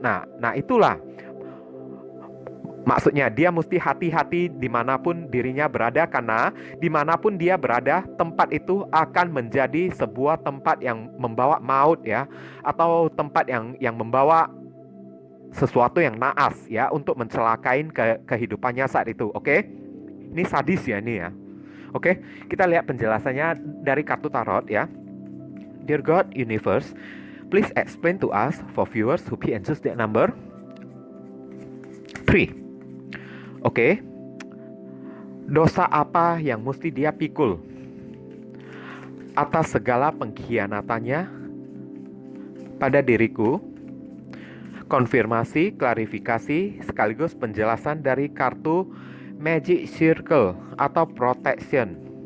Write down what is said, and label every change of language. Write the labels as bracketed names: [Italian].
[Indonesian] Nah itulah maksudnya, dia mesti hati-hati dimanapun dirinya berada, karena dimanapun dia berada, tempat itu akan menjadi sebuah tempat yang membawa maut ya, atau tempat yang membawa sesuatu yang naas ya, untuk mencelakain kehidupannya saat itu. Oke? Ini sadis ya ini ya. Oke, kita lihat penjelasannya dari kartu tarot ya. [English] Dear God, Universe, please explain to us for viewers who pick and choose that number 3. [Indonesian] Oke. Dosa apa yang mesti dia pikul atas segala pengkhianatannya pada diriku? Konfirmasi, klarifikasi, sekaligus penjelasan dari kartu Magic Circle atau Protection.